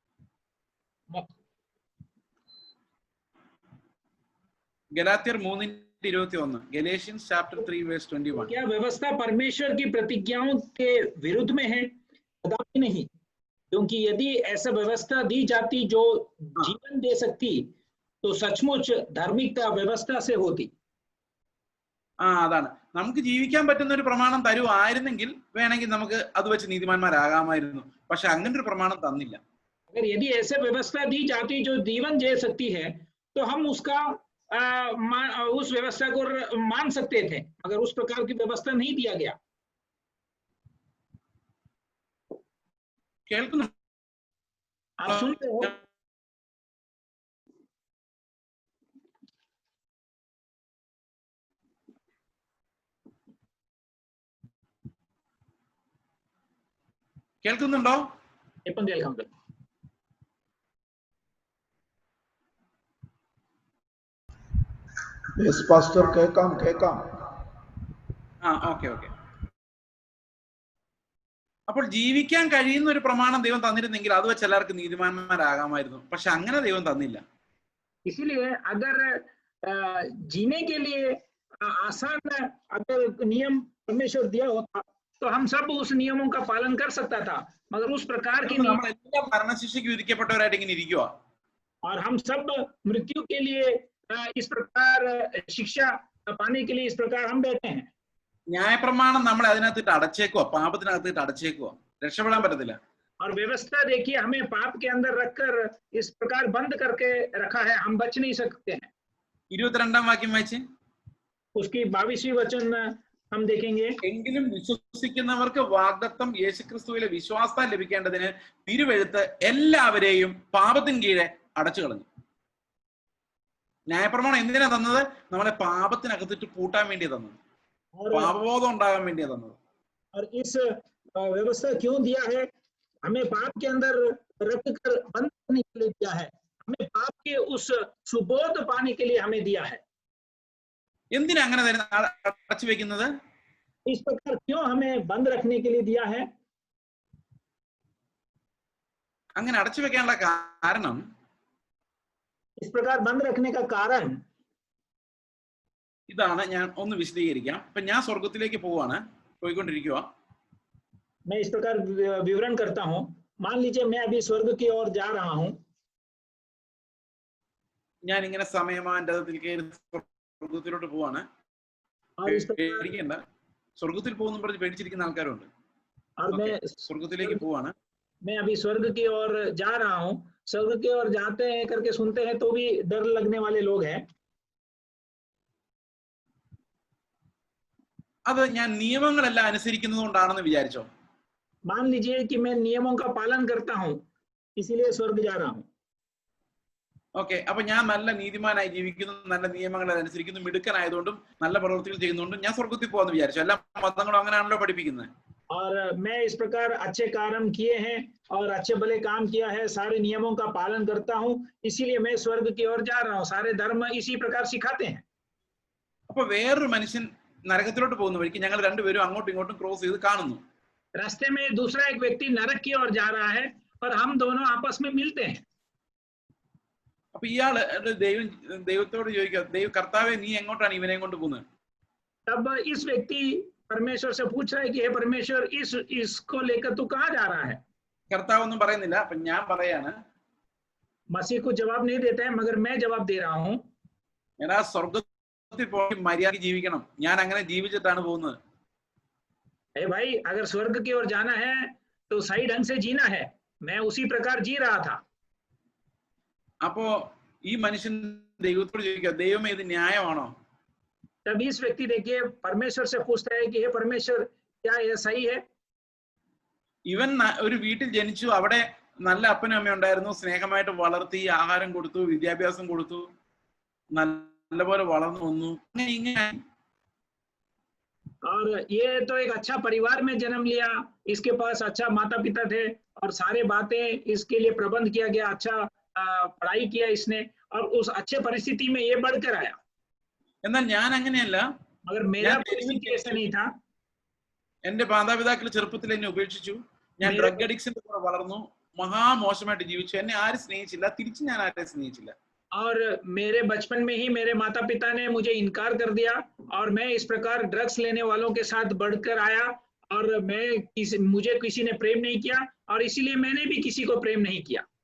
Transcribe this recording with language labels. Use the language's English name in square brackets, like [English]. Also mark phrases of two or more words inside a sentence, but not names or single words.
[Malayalam] ഗലാത്യർ 3 21. [English] Galatians chapter 3 verse 21. [Hindi] क्या व्यवस्था परमेश्वर की प्रतिज्ञाओं के विरुद्ध में है? कदापि नहीं, क्योंकि यदि ऐसा व्यवस्था दी जाती जो जीवन दे सकती तो सचमुच धार्मिकता व्यवस्था से होती. [Malayalam] അതാണ് നമുക്ക് ജീവിക്കാൻ പറ്റുന്ന ഒരു പ്രമാണം തരുമായിരുന്നെങ്കിൽ വേണമെങ്കിൽ നമുക്ക് അത് വെച്ച് നീതിമാന്മാരാകാമായിരുന്നു. പക്ഷെ അങ്ങനെ ഒരു പ്രമാണം തന്നില്ല. [Hindi] अगर यदि ऐसे व्यवस्था दी जाती जो जीवन दे सकती है तो हम उसका उस व्यवस्था को मान सकते थे, मगर उस प्रकार की व्यवस्था नहीं दिया गया. [Malayalam] കേൾക്കുന്നു? [Hindi] आप सुन रहे हो? [Malayalam] കേൾക്കുന്നുണ്ടോ? ഇപ്പം കേൾക്കാം. [English] Yes pastor, [Malayalam] കേൾക്കാം. ഓക്കെ. അപ്പോൾ ജീവിക്കാൻ കഴിയുന്ന ഒരു പ്രമാണം ദൈവം തന്നിരുന്നെങ്കിൽ അത് വെച്ച് എല്ലാവർക്കും നീതിമാന്മാരാകാമായിരുന്നു. പക്ഷെ അങ്ങനെ ദൈവം തന്നില്ല. [Hindi] इसीलिए अगर जीने के लिए आसान अगर नियम परमेश्वर दिया होता तो हम सब उस नियमों का पालन कर सकता था, मगर उस प्रकार की [Malayalam] നമ്മളെല്ലാം മരണശിക്ഷയ്ക്ക് വിധിക്കപ്പെട്ടവരായിട്ട് ഇങ്ങനെ ഇരിക്കുക. [Hindi] और हम सब मृत्यु के लिए इस प्रकार शिक्षा पाने के लिए इस प्रकार हम बैठे हैं. [Malayalam] ന്യായപ്രമാണം നമ്മളെ അതിനകത്തിട്ട് അടച്ചേക്കുവാ, പാപത്തിനകത്തിട്ട് അടച്ചേക്കുവാ, രക്ഷപ്പെടാൻ പറ്റത്തില്ല. [Hindi] और व्यवस्था देखिए हमें पाप के अंदर रखकर इस प्रकार बंद करके रखा है, हम बच नहीं सकते हैं. [Malayalam] 22-ാം വാക്യം വായിച്ചേ. [Hindi] उसकी 22वीं वचन हम देखेंगे. [Malayalam] എങ്കിലും വിശ്വസിക്കുന്നവർക്ക് വാഗ്ദത്തം യേശുക്രിസ്തുവിലെ വിശ്വാസം ലഭിക്കേണ്ടതിന് തിരുവെഴുത്ത് എല്ലാവരെയും പാപത്തിന് കീഴെ അടച്ചു കളഞ്ഞു. ന്യായപ്രമാണം എന്തിനാ തന്നത്? നമ്മളെ പാപത്തിനകത്തിട്ട് പൂട്ടാൻ വേണ്ടി തന്നത്, പാപബോധം ഉണ്ടാകാൻ വേണ്ടിയാ തന്നത്. [Hindi] और इस व्यवस्था क्यों दिया है? हमें पाप के अंदर रख कर बंद करने के लिए दिया है, हमें पाप के उस सुबोध पाने के लिए हमें दिया है. [Malayalam] എന്തിനാ അങ്ങനെ അടച്ചു വെക്കുന്നത്? [Hindi] इस प्रकार क्यों हमें बंद रखने के लिए दिया है? [Malayalam] അങ്ങനെ അടച്ചു വെക്കാനുള്ള കാരണം, [Hindi] इस प्रकार बंद रखने का कारण [Malayalam] ഇതാണ്. ഞാൻ ഒന്ന് വിശദീകരിക്കാം. ഇപ്പൊ ഞാൻ സ്വർഗത്തിലേക്ക് പോയിക്കൊണ്ടിരിക്കുക. [Hindi] मैं इस प्रकार विवरण करता हूं. मान लीजिए मैं अभी स्वर्ग की ओर जा रहा हूं. [Malayalam] ഞാൻ ഇങ്ങനെ സമയമാനത്തിൽ കയറി സ്വർഗത്തിലോട്ട് പോവാണ്. പേടിക്കണ്ട, സ്വർഗത്തിൽ പോകുന്നു പറഞ്ഞ് പേടിച്ചിരിക്കുന്ന ആൾക്കാരുണ്ട്. സ്വർഗത്തിലേക്ക് പോവാണ്. [Hindi] मैं अभी स्वर्ग की ओर जा रहा हूं. स्वर्ग की ओर जाते हैं करके सुनते हैं तो भी डर लगने वाले लोग हैं. [Malayalam] അത് ഞാൻ നിയമങ്ങളെല്ലാം അനുസരിക്കുന്നത് കൊണ്ടാണെന്ന് വിചാരിച്ചോ? [Hindi] मान लीजिए कि मैं नियमों का पालन करता हूं, इसीलिए स्वर्ग जा रहा हूं. [Malayalam] ഓക്കെ, അപ്പൊ ഞാൻ നല്ല നീതിമാനായി ജീവിക്കുന്നു, നല്ല നിയമങ്ങൾ അനുസരിക്കുന്നു, മിടുക്കനായതുകൊണ്ടും നല്ല പ്രവൃത്തികൾ ചെയ്യുന്നതുകൊണ്ടും ഞാൻ സ്വർഗത്തിൽ പോകാന്ന് വിചാരിച്ചു. എല്ലാ മതങ്ങളും അങ്ങനെയാണല്ലോ പഠിപ്പിക്കുന്നത്. [Hindi] और मैं इस प्रकार अच्छे कर्म किए हैं और अच्छे भले काम किया है, सारे नियमों का पालन करता हूं, इसीलिए मैं स्वर्ग की ओर जा रहा हूं. सारे धर्म इसी प्रकार सिखाते हैं. [Malayalam] അപ്പൊ വേറൊരു മനുഷ്യൻ നരകത്തിലോട്ട് പോകുന്ന വഴിക്ക് ഞങ്ങൾ രണ്ടുപേരും അങ്ങോട്ടും ഇങ്ങോട്ടും ക്രോസ് ചെയ്ത് കാണുന്നു. [Hindi] रास्ते में दूसरा एक व्यक्ति नरक की ओर जा रहा है और हम दोनों आपस में मिलते हैं. [Malayalam] അപ്പൊ ഇയാള് ദൈവത്തോട് ചോദിക്കുക, കർത്താവേ നീ എങ്ങോട്ടാണ് ഇവനെ കൊണ്ട് പോകുന്നത്? [Hindi] तब इस व्यक्ति परमेश्वर से पूछ रहा है कि हे परमेश्वर, इसको लेकर तू कहाँ जा रहा है? [Malayalam] കർത്താവ് ഒന്നും പറയുന്നില്ല. അപ്പൊ ഞാൻ പറയാണ്, [Hindi] मसीह को जवाब नहीं देता है, मगर मैं जवाब दे रहा हूँ. [Malayalam] ഞാൻ ആ സ്വർഗത്തിൽ പോയി മര്യാദ ജീവിക്കണം, ഞാൻ അങ്ങനെ ജീവിച്ചിട്ടാണ് പോകുന്നത്. [Hindi] ए भाई, अगर स्वर्ग की ओर जाना है तो सही ढंग से जीना है, मैं उसी प्रकार जी रहा था. [Malayalam] അപ്പോ ഈ മനുഷ്യൻ ദൈവത്തോട് ചോദിക്കുക, ദൈവമേ ഇത് ന്യായമാണോ? [Hindi] तब इस व्यक्ति देखिए परमेश्वर से पूछता है कि हे परमेश्वर, क्या यह सही है? [Malayalam] ഇവൻ ഒരു വീട്ടിൽ ജനിച്ചു, അവിടെ നല്ല അപ്പനും അമ്മയും ഉണ്ടായിരുന്നു, സ്നേഹമായിട്ട് വളർത്തി, ആഹാരം കൊടുത്തു, വിദ്യാഭ്യാസം കൊടുത്തു, നല്ലപോലെ വളർന്നു വന്നു. ഇങ്ങനെ [Hindi] और ये तो एक अच्छा परिवार में जन्म लिया, इसके पास अच्छा माता पिता थे और सारे बातें इसके लिए प्रबंध किया गया, अच्छा पढ़ाई किया इसने और उस अच्छे परिस्थिति में ये बढ़कर आया. [Malayalam] എന്നാൽ ഞാൻ അങ്ങനെയല്ല. [Hindi] मगर मेरा परिस्थिति ऐसा नहीं था. [Malayalam] എന്റെ മാതാപിതാക്കൾ ചെറുപ്പത്തിൽ എന്നെ ഉപേക്ഷിച്ചു. ഞാൻ [English] drug addiction [Malayalam] കൂടെ വളർന്നു, മഹാമോശമായിട്ട് ജീവിച്ചു. എന്നെ ആരും സ്നേഹിച്ചില്ല, തിരിച്ച് ഞാൻ ആരെ സ്നേഹിച്ചില്ല. [Hindi] और मेरे बचपन में ही मेरे माता पिता ने मुझे इनकार कर दिया और मैं इस प्रकार ड्रग्स लेने वालों के साथ बढ़कर आया और मुझे किसी ने प्रेम नहीं किया और इसीलिए मैंने भी किसी को प्रेम नहीं किया।